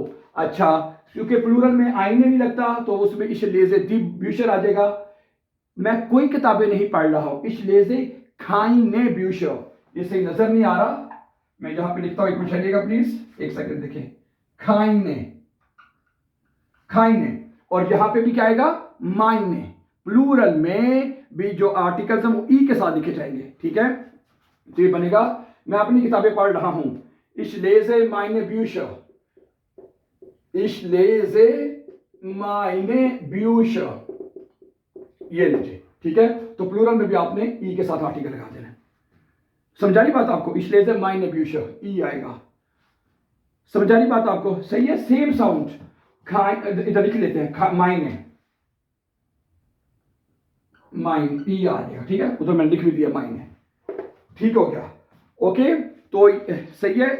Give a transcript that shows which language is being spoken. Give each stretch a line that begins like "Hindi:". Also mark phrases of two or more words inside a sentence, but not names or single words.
Hindi: अच्छा, क्योंकि प्लूरल में आईने नहीं लगता तो उसमें
German: ich lese die Bücher
Hindi: आ जाएगा, मैं कोई किताबें नहीं पढ़ रहा हूं,
German: ich lese keine Bücher,
Hindi: ये सही नजर नहीं आ रहा, मैं यहां पे लिखता हूं, एक मिनट चलिएगा प्लीज, एक सेकंड, देखें,
German: keine, keine,
Hindi: और यहां पे भी क्या आएगा, माइने, प्लूरल में भी जो आर्टिकल्स हैं वो ई के साथ लिखे जाएंगे, ठीक है। तो ये बनेगा, मैं अपनी किताबें पढ़ रहा हूं।
German: Ich lese meine Bücher, ich lese meine Bücher,
Hindi: ये लीजिए, ठीक है। तो प्लूरल में भी आपने ई के साथ आर्टिकल लगा देना। समझा रही बात आपको?
German: Ich lese meine Bücher,
Hindi: ई आएगा। समझा रही बात आपको? सही है।
English: same sound
Hindi: इधर लिख लेते हैं,
German: meine, mein,
Hindi: ई आ जाएगा, ठीक है। उधर मैंने लिख भी दिया माइने, ठीक हो गया। ओके, तो सही है।